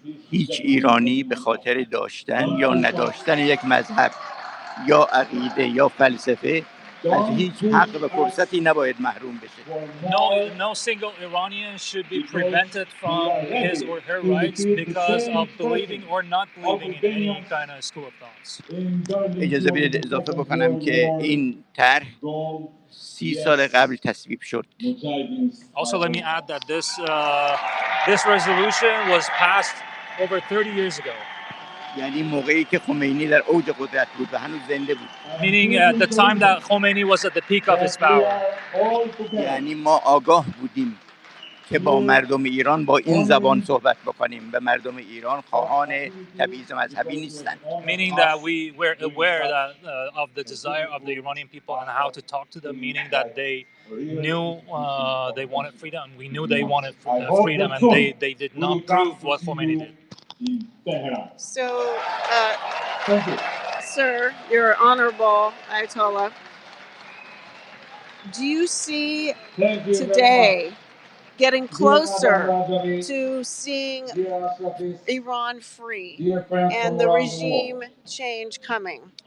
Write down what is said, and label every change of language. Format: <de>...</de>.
<fa>هیچ ایرانی به خاطر داشتن یا نداشتن یک مذهب یا عقیده یا فلسفه از هیچ حق و فرصتی نباید محروم بشه.</fa> <en>No single Iranian should be prevented from his or her rights because of believing or not believing in any kind of school of thoughts.</en> <fa>اجازه بدید اضافه بکنم که این طرح 30 سال قبل تصویب شد.</fa> <en>Also, let me add that this resolution was passed over 30 years ago.</en> <fa>یعنی موقعی که خمینی در اوج قدرت بود و هنوز زنده بود.</fa> <en>Meaning at the time that Khomeini was at the peak of his power.</en> <fa>یعنی ما آگاه بودیم که با مردم ایران با این زبان صحبت بکنیم و مردم ایران خواهان تبعیض مذهبی نیستند.</fa> <en>Meaning that we were aware that of the desire of the Iranian people and how to talk to them. Meaning that they knew they wanted freedom. We knew they wanted freedom, and they did not prove what Khomeini did. So, sir, your honorable Ayatollah, do you see today getting closer to seeing Iran free and the regime change coming?</en>